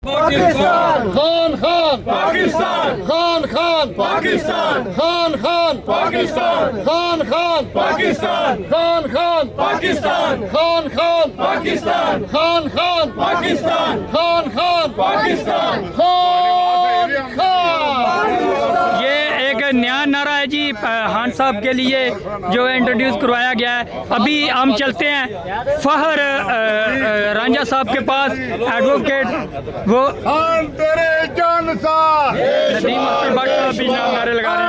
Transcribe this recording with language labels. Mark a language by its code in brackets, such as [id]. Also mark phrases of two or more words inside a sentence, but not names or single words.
[ur] پاکستان خان خان پاکستان خان خان پاکستان خان خان پاکستان خان خان پاکستان خان خان پاکستان خان خان پاکستان خان خان پاکستان خان خان پاکستان خان خان. یہ ایک نیا نعرہ ہے جی خان صاحب کے لیے جو انٹروڈیوس کروایا گیا ہے. ابھی ہم چلتے ہیں فہر رانجھا صاحب کے پاس, ایڈوکیٹ وہ خان تیرے جان سار ندیم اختر بٹ صاحب بھی نعرے لگا رہے ہیں.